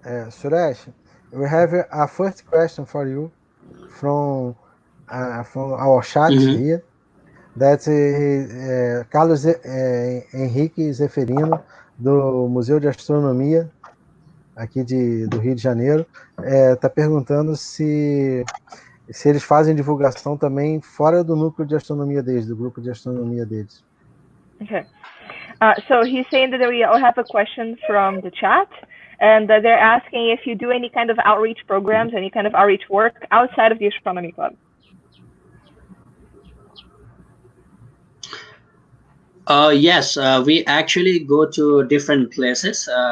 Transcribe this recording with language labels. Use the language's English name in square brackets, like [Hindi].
[English] Suresh, we have a first question for you from our chat here. That Carlos Henrique Zeferino [Portuguese] do Museu de Astronomia, aqui do Rio de Janeiro, está perguntando se eles fazem divulgação também fora do núcleo de astronomia deles, do grupo de astronomia deles. [English] Okay. So he's saying that we all have a question from the chat, and they're asking if you do any kind of outreach programs, any kind of outreach work outside of the astronomy club. Yes, we actually go to different places.